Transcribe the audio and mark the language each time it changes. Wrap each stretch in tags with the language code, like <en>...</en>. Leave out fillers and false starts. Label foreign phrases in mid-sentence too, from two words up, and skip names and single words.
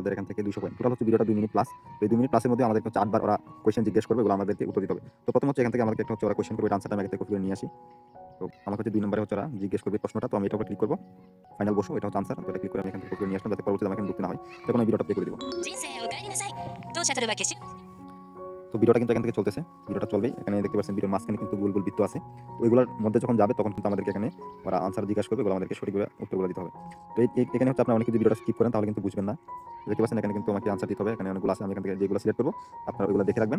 <bn>আমাদের এখান থেকে 200 পয়েন্ট টোটাল হচ্ছে, ভিডিওটা 2 মিনিট প্লাস। তো এই 2 মিনিট প্লাসের মধ্যে আমাদের হচ্ছে 8 বার ওরা কোয়েশ্চেন জিজ্ঞেস করবে, এগুলো আমাদেরকে উত্তর দিতে হবে। তো প্রথম হচ্ছে এখান থেকে আমাদেরকে একটা হচ্ছে ওরা কোয়েশ্চেন করবে, আনসারটা আমি আগে থেকে কপি করে নিয়ে আসি। তো আমার হচ্ছে 2 নম্বরে হচ্ছে ওরা জিজ্ঞেস করবে প্রশ্নটা, তো আমি এটার উপর ক্লিক করব, ফাইনাল বসো, এটা হচ্ছে আনসার। তো এটা ক্লিক করে আমি এখান থেকে কপি করে নিয়ে আসলাম, যাতে পরবর্তীতে আমাকে ঢুকতে না হয়। তখন আমি ভিডিওটা প্লে করে দিব।</bn> <ja>人生お帰りなさい。当社とは決し</ja> <bn>তো ভিডিওটা কিন্তু এখান থেকে চলতেছে, ভিডিওটা চলবেই। এখানে দেখতে পাচ্ছেন ভিডিওর মাঝখানে কিন্তু গোল গোল বৃত্ত আছে, ওইগুলোর মধ্যে যখন যাবে তখন কিন্তু আমাদেরকে এখানে ওরা আনসার জিজ্ঞাসা করবে, ওগুলো আমাদেরকে সঠিকভাবে উত্তরগুলো দিতে হবে। তো এখানে হচ্ছে আপনারা অনেকে যদি ভিডিওটা স্কিপ করেন তাহলে কিন্তু বুঝবেন না। দেখতে পাচ্ছেন এখানে কিন্তু আমাকে আনসার দিতে হবে, এখানে অনেকগুলো আছে, আমি এখান থেকে যেগুলো সিলেক্ট করবো আপনারা ওইগুলো দেখে রাখবেন।</bn>